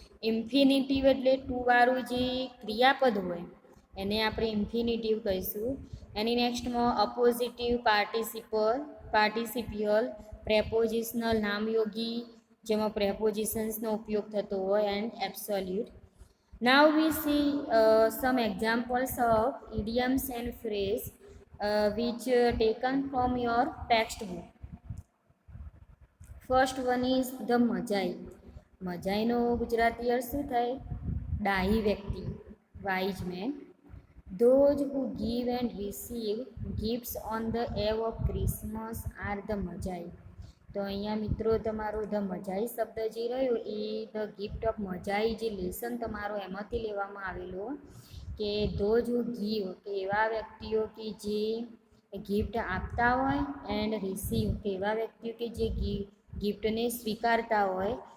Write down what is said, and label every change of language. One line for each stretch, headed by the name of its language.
Gujarati: Infinitive એટલે two વાળું જે ક્રિયાપદ હોય એને આપણે ઇન્ફિનિટિવ કહીશું. એની નેક્સ્ટમાં અપોઝિટિવ પાર્ટિસિપિયલ, પ્રેપોઝિશનલ નામયોગી જેમાં પ્રેપોઝિશન્સનો ઉપયોગ થતો હોય, and absolute.
English: Now we see some examples of idioms and phrase which taken from your textbook. First one is the
Gujarati: મજાઈ. મજાઈનો Gujarati અર્થ શું થાય? ડાહી વ્યક્તિ,
English: Wise man. Those who give and receive gifts on the eve of Christmas are the Magi.
Gujarati: તો અહીંયા મિત્રો તમારો the મજાઈ શબ્દ જે રહ્યો એ ધ ગિફ્ટ ઓફ મજાઈ જે લેસન તમારો એમાંથી લેવામાં આવેલો કે ધોઝ હુ ગીવ કે એવા વ્યક્તિઓ કે જે ગિફ્ટ આપતા હોય, એન્ડ રિસીવ કે એવા વ્યક્તિઓ કે જે ગિફ્ટને સ્વીકારતા હોય.